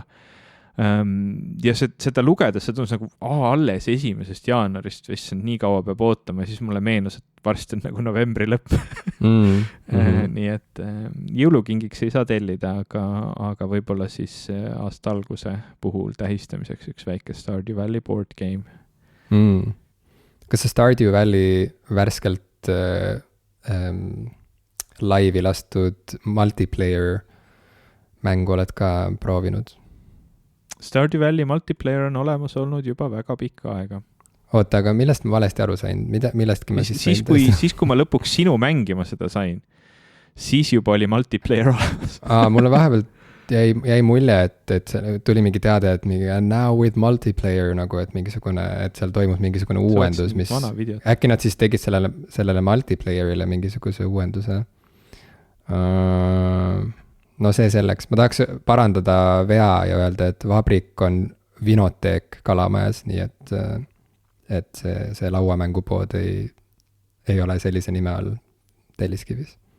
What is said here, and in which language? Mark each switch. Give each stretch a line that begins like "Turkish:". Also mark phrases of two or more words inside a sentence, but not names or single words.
Estonian: Ja seda lugedes, see tundus nagu alles 1. jaanuarist, issand, nii kaua peab ootama ja siis mulle meenus, et varsti on nagu novembri lõpp. Nii et jõulukingiks ei saa tellida, aga võib-olla siis aasta alguse puhul tähistamiseks üks väike Stardew Valley board game. Kas see Stardew Valley värskelt laivi lastud multiplayer mängu oled ka proovinud? Stardew Valley multiplayer on olemas olnud juba väga pikka aega. Oota, aga millest ma valesti aru sain? Millestki ma siis kui ma lõpuks sinu mängima seda sain, siis juba oli multiplayer olemas. Mulle vahepeal jäi mulje, et tuli mingi teade, et mingi
English: now with multiplayer
Estonian: nagu, et mingisugune, et seal toimus mingisugune uuendus, mis äkki nad siis tegid sellele multiplayerile mingisuguse uuenduse. No see selleks. Ma tahaks parandada vea ja öelda, et Vabrik on vinoteek Kalamajas, nii et see lauamängupood ei ole sellise nime all Telliskivis.